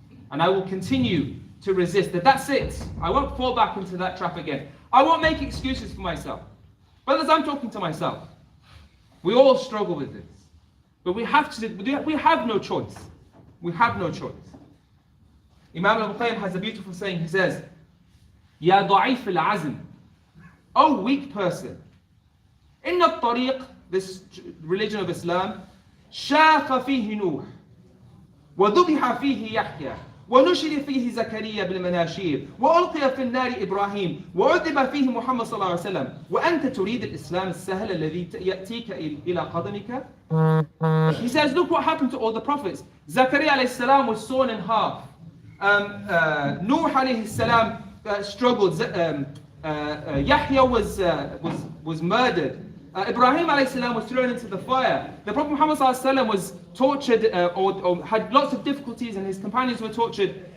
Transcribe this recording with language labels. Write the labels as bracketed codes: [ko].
[en] And I will continue to resist. That's it. I won't fall back into that trap again. I won't make excuses for myself. Brothers, I'm talking to myself. We all struggle with this. But we have no choice. We have no choice. Imam al-Qayyim has a beautiful saying. He says, [ar] Ya da'if al-azm, [en] O weak person, [ar] inna al-tariq, [en] this religion of Islam, [ar] shaqa fihi Nuh, wa dhubiha fihi Yahya, ونشر فيه زكريا بالمناشير وألقي في النار إبراهيم وعذب فيه محمد صلى الله عليه وسلم وأنت تريد الإسلام السهل الذي يأتيك إلى قدمك. [en] He says, look what happened to all the prophets. Zakaria alayhi salam was sawn in half. Nuh alayhi salam struggled. Yahya was murdered. Ibrahim alayhi salam was thrown into the fire. The Prophet Muhammad sallallahu alaihi wasallam was tortured or had lots of difficulties, and his companions were tortured.